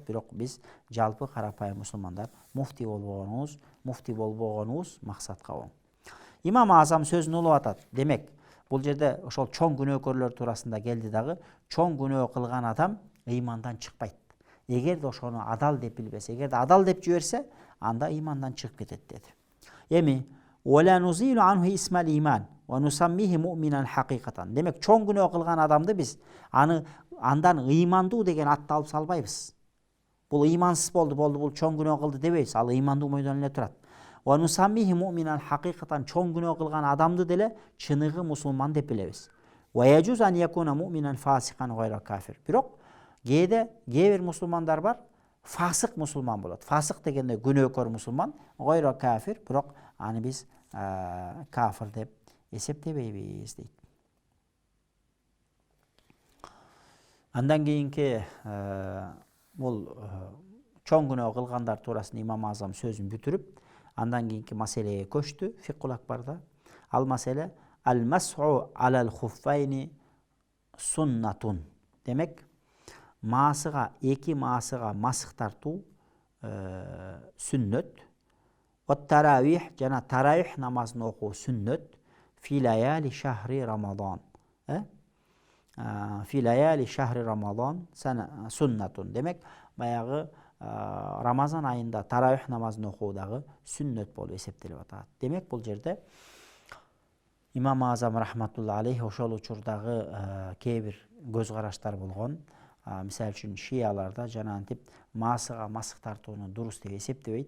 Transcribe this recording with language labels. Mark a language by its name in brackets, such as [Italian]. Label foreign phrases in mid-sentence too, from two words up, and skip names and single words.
[Kyrgyz] Бирок биз жалпы карапайым мусулмандар муфти болбогонубуз максатка оң. Имам Азам сөзүн улуп атат. Демек, бул жерде ошол чоң күнөөкөрлөр туурасында келди дагы. Чоң күнөө кылган адам ыймандан чыкпайт. Эгерде ошону адал деп билбесе, эгерде адал деп жиберсе, анда ыймандан чыгып кетет деди. [Arabic] Эми ولا نزيل عنه اسم الإيمان ونسميه مؤمنا حقيقة. [Kyrgyz] Демек, чоң күнөө кылган адамды биз андан ыймандуу деген атты алып салбайбыз. Бул ыймансыз болду, бул чоң күнөө кылды дебейбиз. Ал ыймандуу мойдон эле турат. [Arabic] ونسميه مؤمنا حقيقة. [Kyrgyz] Чоң күнөө кылган адамды деле чыныгы мусулман деп билебиз. [Arabic] ويجوز أن يكون مؤمنا فاسقا غير كافر. [Kyrgyz] Бирок кээ бир мусулмандар бар, фасык мусулман болот. Фасык дегенде күнөөкөр мусулман, [Arabic] غير كافر, [Kyrgyz] бирок аны биз кафыр деп эсептебейбиз дейт. Андан кийинки бул чоң күнөө кылгандар туурасында Имам Азам сөзүн бүтүрүп, андан кийинки маселеге көчтү фикул акбарда. Ал маселе [Arabic] المسح على الخفين سنة. [Kyrgyz] Демек, эки маасыга масых тартуу сүннөт. От-таравих жана таравих намазын окуу сүннөт. [Arabic] في ليالي شهر رمضان. في ليالي شهر رمضان سنة. [Kyrgyz] Демек, баягы Рамазан айында таравих намазын окуу дагы сүннөт болуп эсептелип атат. Демек, бул жерде Имам Азам [Arabic] رحمة الله عليه [Kyrgyz] ошол учурдагы кээ бир көз караштар болгон. Мисалы үчүн шияларда жана антип маасыга масых тартууну дурус деп эсептебейт.